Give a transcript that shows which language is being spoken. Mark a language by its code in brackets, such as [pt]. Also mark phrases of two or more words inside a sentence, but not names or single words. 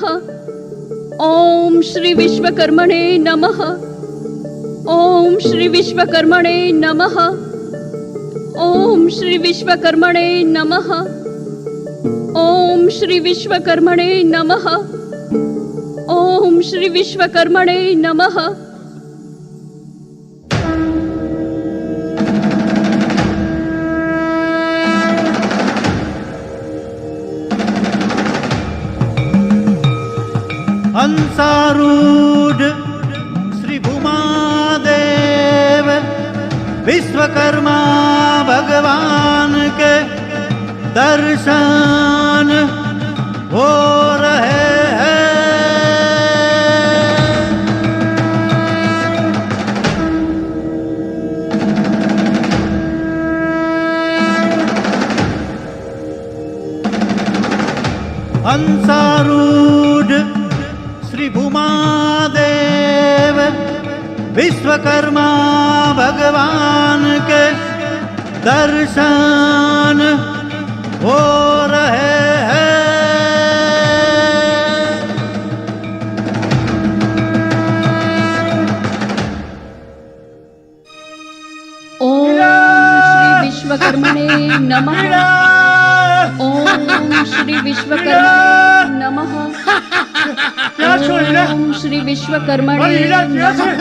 [sa] ઓમ શ્રી વિશ્વકર્મણે નમઃ. ઓમ શ્રી વિશ્વકર્મણે નમઃ. ઓમ શ્રી વિશ્વકર્મણે નમઃ. ઓમ શ્રી વિશ્વકર્મણે નમઃ. ઓમ શ્રી વિશ્વકર્મણે નમઃ. [hi] हंसारूढ़ श्री भूमादेव विश्वकर्मा भगवान के दर्शन हो रहे हैं. हंसारूढ़ श्री भूमादेव विश्वकर्मा भगवान के दर्शन हो रहे हैं. [sa] ઓમ શ્રી વિશ્વકર્મણે નમઃ. ઓમ શ્રી વિશ્વકર્મણે નમઃ. ઓમ શ્રી વિશ્વકર્મણે નમઃ.